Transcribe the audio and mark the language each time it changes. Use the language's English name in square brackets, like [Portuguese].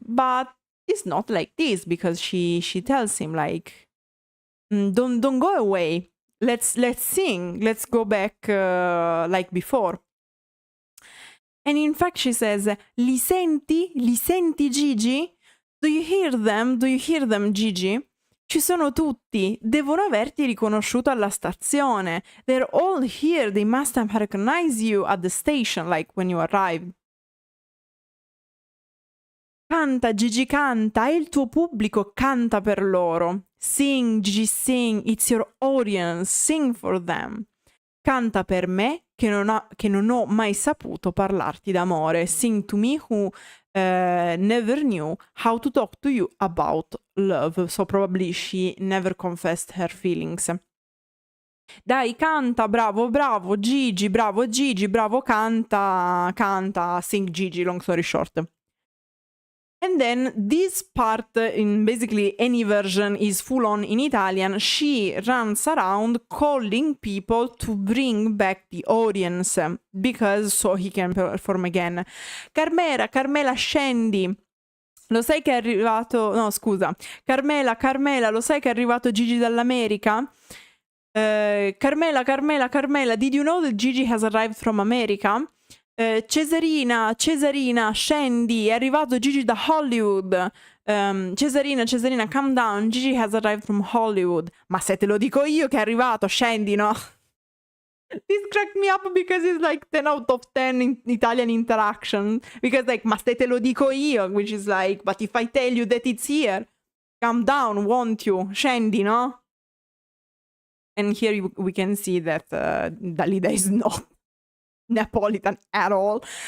[English] But it's not like this, because she tells him, like, don't go away. Let's sing. Let's go back like before. And in fact, she says, [Italian] Li senti? Li senti, Gigi? [English] Do you hear them? Do you hear them, Gigi? [Italian] Ci sono tutti, devono averti riconosciuto alla stazione. [English] They're all here, they must have recognized you at the station, like when you arrived. [Italian] Canta, Gigi, canta, e il tuo pubblico canta per loro. [English] Sing, Gigi, sing, it's your audience, sing for them. [Italian] Canta per me, che non ho mai saputo parlarti d'amore. [English] Sing to me who never knew how to talk to you about love. So probably she never confessed her feelings. [Italian] Dai, canta, bravo, Gigi, bravo, canta, [English] sing Gigi, long story short. And then this part, in basically any version, is full on in Italian. She runs around calling people to bring back the audience, because so he can perform again. [Italian] Carmela, scendi. Lo sai che è arrivato... No, scusa. Carmela, lo sai che è arrivato Gigi dall'America? [English] Carmela, did you know that Gigi has arrived from America? [Italian] Cesarina, scendi, è arrivato Gigi da Hollywood. [English] Cesarina, calm down, Gigi has arrived from Hollywood. [Italian] Ma se te lo dico io che è arrivato, scendi, no? [English] This cracked me up because it's like 10 out of 10 in Italian interaction. Because like, [Italian] ma se te lo dico io, [English] which is like, but if I tell you that it's here, calm down, won't you? [Italian] Scendi, no? [English] And here we can see that Dalida is not Neapolitan at all.